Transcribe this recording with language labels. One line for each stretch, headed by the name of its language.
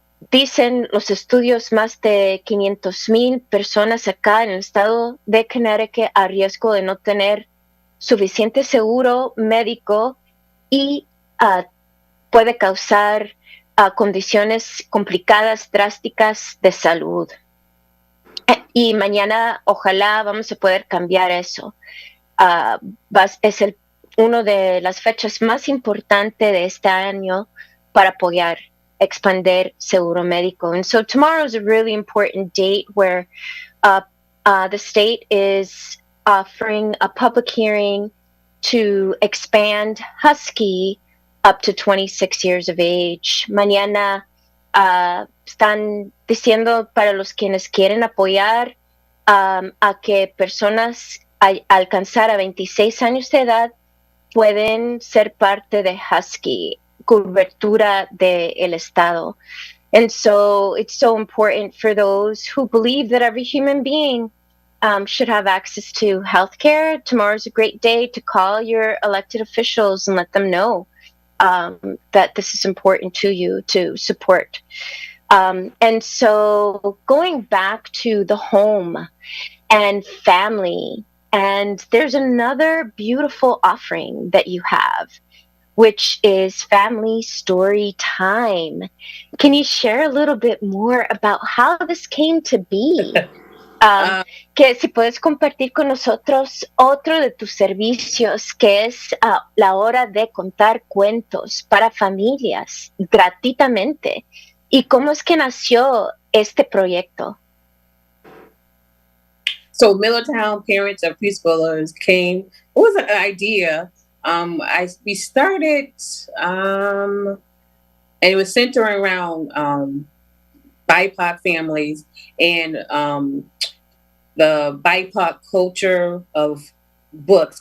Spanish: Dicen los estudios, más de 500,000 personas acá en el estado de Connecticut a riesgo de no tener suficiente seguro médico y puede causar condiciones complicadas, drásticas de salud. Y mañana, ojalá, vamos a poder cambiar eso. Es una de las fechas más importantes de este año para apoyar, expandir seguro médico.
English: And so tomorrow is a really important date where the state is offering a public hearing to expand Husky up to 26 years of age.
Spanish: Mañana están diciendo para los quienes quieren apoyar a que personas alcanzar a 26 años de edad pueden ser parte de Husky, cobertura del Estado.
English: And so it's so important for those who believe that every human being should have access to healthcare. Tomorrow's a great day to call your elected officials and let them know that this is important to you to support. And so going back to the home and family, and there's another beautiful offering that you have, which is Family Story Time. Can you share a little bit more about how this came to be?
Spanish: Que si puedes compartir con nosotros otro de tus servicios, que es la hora de contar cuentos para familias gratuitamente. ¿Y cómo es que nació este proyecto?
English: So Middletown parents of preschoolers came. It was an idea. We started, and it was centering around BIPOC families and the BIPOC culture of books.